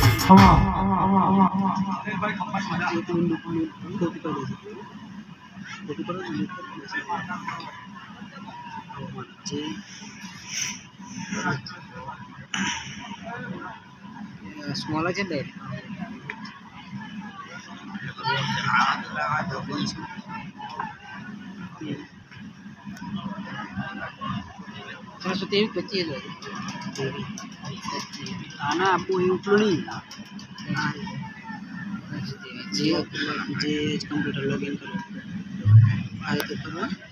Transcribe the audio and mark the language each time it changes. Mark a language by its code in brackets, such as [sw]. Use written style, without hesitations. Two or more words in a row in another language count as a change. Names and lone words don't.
[id] Small aja deh. Maksudnya kecil loh. Karena aku yang beli. [hi] जे [en] computer login [hi] करो आए तो करो